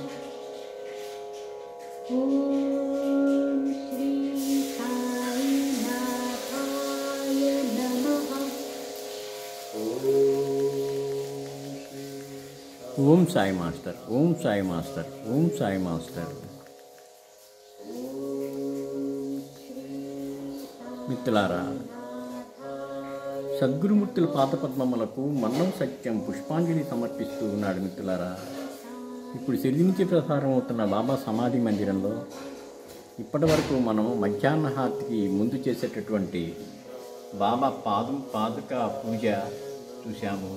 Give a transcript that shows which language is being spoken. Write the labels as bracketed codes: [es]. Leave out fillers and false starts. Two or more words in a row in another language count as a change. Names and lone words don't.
[sa] ओम श्री साई नाथाय नमः। ओम साई मास्टर, ओम साई मास्टर, ओम साई मास्टर। [te] మిత్రులారా, సద్గురుమూర్తుల పాదపద్మములకు మన్నం సత్యం పుష్పాంజలి సమర్పిస్తూ ఉన్నాడు. మిత్రులారా, ఇప్పుడు చెల్లించి ప్రసారం అవుతున్న బాబా సమాధి మందిరంలో ఇప్పటి వరకు మనం మధ్యాహ్న హారతికి ముందు చేసేటటువంటి బాబా పాదుక పూజ చూశాము.